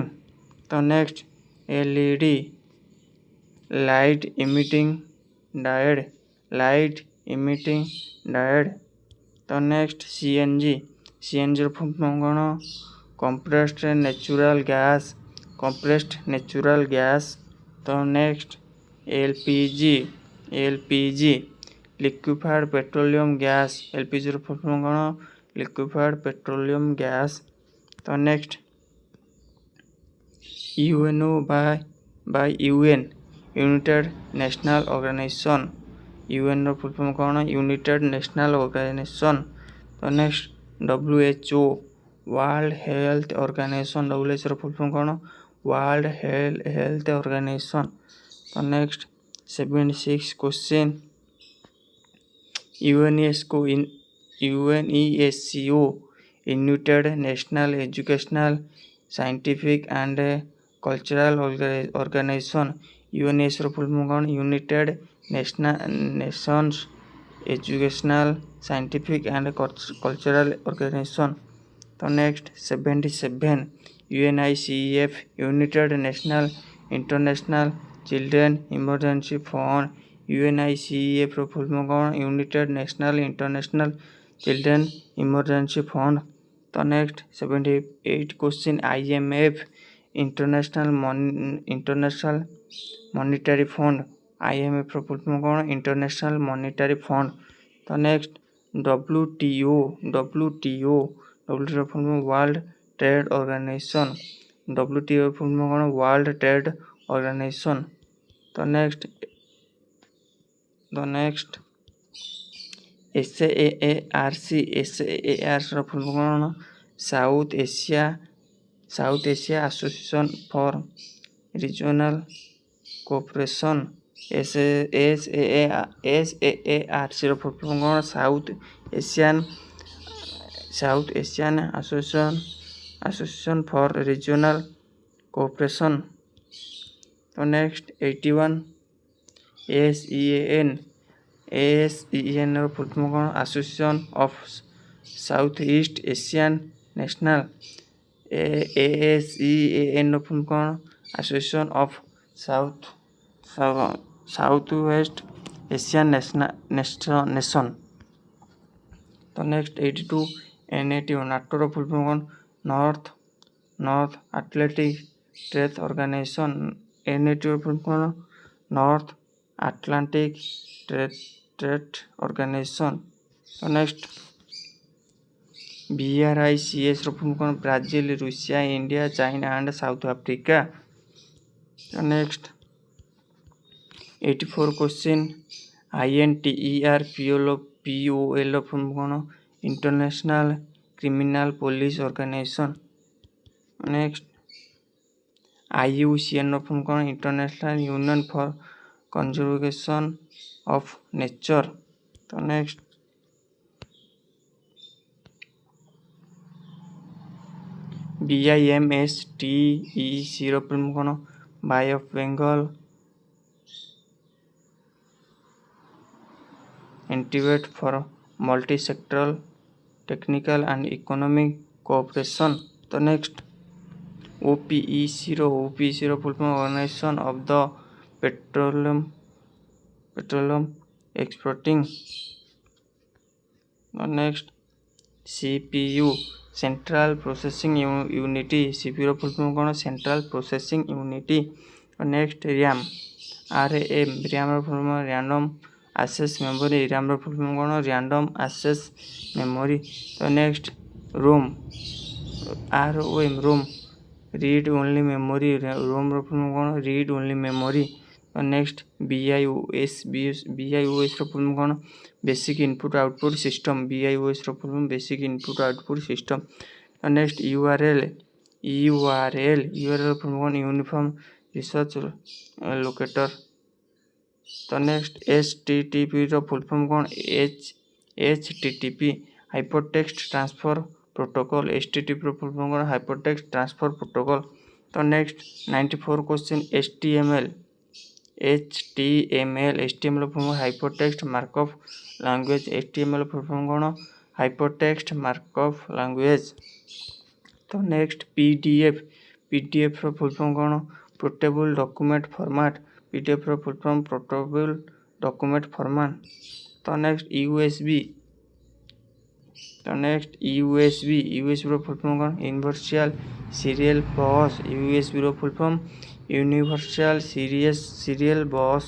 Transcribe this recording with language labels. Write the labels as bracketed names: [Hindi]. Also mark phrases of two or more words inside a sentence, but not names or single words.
[English] तो next LED light emitting diode। [Odia] ତ ନେକ୍ସଟ୍ ସିଏନଜି ର [English] full form [Odia] कोन? [English] compressed natural gas compressed natural gas। तो next LPG liquefied petroleum gas। [Odia] एलपीजी ର [English] full form [Odia] କ'ଣ? [English] liquefied petroleum gas. तो next UNO by UN United National Organization। [Odia] यूएन ର [English] full form [Odia] କ'ଣ? [English] United National Organization. तो next WHO World Health Organization। [Odia] डब्ल्यूएचओ ର [English] full form [Odia] କ'ଣ? [English] World Health Organization. तो next 76 question UNESCO United National Educational Scientific and Cultural Organization। [Odia] यूएनएस ର [English] full form [Odia] କ'ଣ? [English] United Nations Educational Scientific and Cultural Organization. तो next 77 UNICEF United National International Children Emergency Fund। [Odia] यूएनआईसीईएफ ର [English] full form [Odia] କ'ଣ? [English] United National International Children Emergency Fund. तो next 78 question IMF International Monetary Fund। [Odia] आईएमएफ ର [English] full form [Odia] କ'ଣ? [English] International Monetary Fund. तो next WTO ର full form World Trade Organization. [Odia] डब्ल्यूटीओ ର [English] full form [Odia] କ'ଣ? [English] World Trade Organization. [Odia] ତ ନେକ୍ସଟ୍ SARC ର [English] full form [Odia] କ'ଣ? [English] South Asia Association for Regional Cooperation. [Odia] एसएआरसी ର [English] full form [Odia] କ'ଣ? [English] South Asian Association for Regional Cooperation. [Odia] ତ ନେକ୍ସଟ୍ 81 ASEAN ର [English] full form [Odia] କ'ଣ? [English] Association of South East Asian National. [Odia] एएसईएन ର ଫୁଲ୍ କ'ଣ? [English] Association of South West Asian Nation. [Odia] ତ ନେକ୍ସଟ୍ 82 NATO ନାଟୋ ର [English] full form [Odia] କ'ଣ? [English] North Atlantic Trade Organization. [Odia] NATO ର [English] full form [Odia] କ'ଣ? [English] North Atlantic Trade Organization. [Odia] ତ ନେକ୍ସଟ୍ BRICS ର ଫୁଲ୍ କ'ଣ? [English] Brazil Russia India China and South Africa. [Odia] तो [English] next 84 question [Odia] INTERPOL ର ଫୁଲ୍ କ'ଣ? [English] International Criminal Police Organization. [Odia] नेक्स्ट IUCN ର ଫୁଲ୍ କ'ଣ? [English] International Union for Conservation of Nature. [Odia] तो नेक्स्ट BIMSTEC ର ଫୁଲ୍ କ'ଣ? [English] Bay of Bengal Institute for Multi Sectoral Technical and Economic Cooperation. तो next OPEC ର full form Organization of the Petroleum Exporting. next CPU Central Processing Unity. [Odia] CPU ର [English] full form [Odia] କ'ଣ? [English] Central Processing Unity. next RAM ର full form Random Access Memory. [Odia] RAM ର [English] full form [Odia] କ'ଣ? [English] Random Access Memory. तो next ROM Read Only Memory। [Odia] रोम ର [English] full form [Odia] କ'ଣ? [English] Read Only Memory. तो next BIOS ର full form କ'ଣ? Basic Input Output System. BIOS ର full form Basic Input Output System. तो next URL ର full form Uniform Research Locator. [Odia] ତ ନେକ୍ସଟ୍ HTTP ର [English] full form [Odia] କ'ଣ? [English] HTTP Hypertext Transfer Protocol. [Odia] HTTP ର [English] full form [Odia] କ'ଣ? [English] Hypertext Transfer Protocol. तो next 94 question HTML ର full form Hypertext Markup Language. [Odia] HTML ର [English] full form [Odia] କ'ଣ? [English] Hypertext Markup Language. [Odia] ତ ନେକ୍ସଟ୍ PDF ର [English] full form [Odia] କ'ଣ? [English] Portable Document Format. PDF ର full form Portable Document Format. तो next तो next USB रो full form कौन Universal Serial Bus USB रो full form Universal Serial Bus।